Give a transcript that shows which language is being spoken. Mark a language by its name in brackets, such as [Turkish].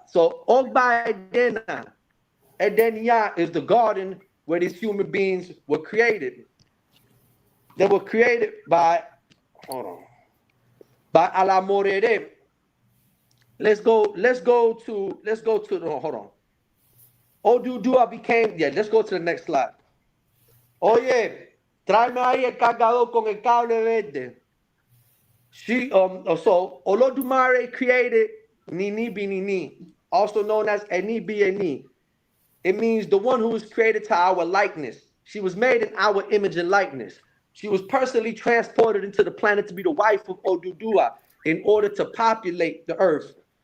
[English] So, Ogba Edenia is the garden where these human beings were created. They were created by Alamorere. Let's go to the, hold on. Odudua became, let's go to the next slide. [Spanish] Oye, tráeme ahí el cargador con el cable verde. [English] So Olodumare created Nini Binini, also known as Eni Bieni. It means the one who was created to our likeness. She was made in our image and likeness. She was personally transported into the planet to be the wife of Odudua in order to populate the earth.